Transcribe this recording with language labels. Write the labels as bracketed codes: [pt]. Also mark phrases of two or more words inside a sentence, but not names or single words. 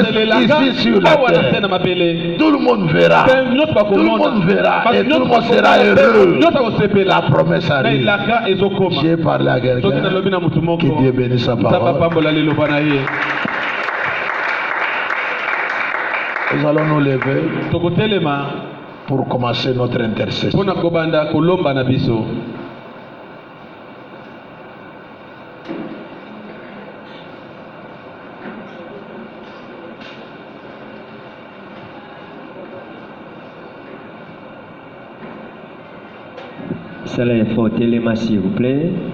[ln] zozelelaka [fr] ici sur la [ln] awa na se [fr] terre. [ln] na mabele. [fr] Tout le monde verra. [ln] Nyonso [fr] Tout le [ln] bakomona, [fr] monde verra. [ln] kasi [fr] Et tout le [ln] nyonso [fr] monde sera [ln] bakomona, [fr] heureux. [ln] nyonso [fr] La [ln] akosepela, [fr] promesse [ln] na [fr] arrive. [ln] elaka ezokoma. [fr] J'ai parlé à [ln] Soki [fr] quelqu'un. [ln] nalobi na mutu moko, [fr] Que Dieu bénisse sa [ln] Nzambe [fr] parole. [ln] apambola liloba na ye. [fr] Nous allons nous lever [ln] tokotelema [fr] pour commencer notre intercession. [ln] mpona kobanda kolomba na biso. [fr] Cela est fort, téléma s'il vous plaît.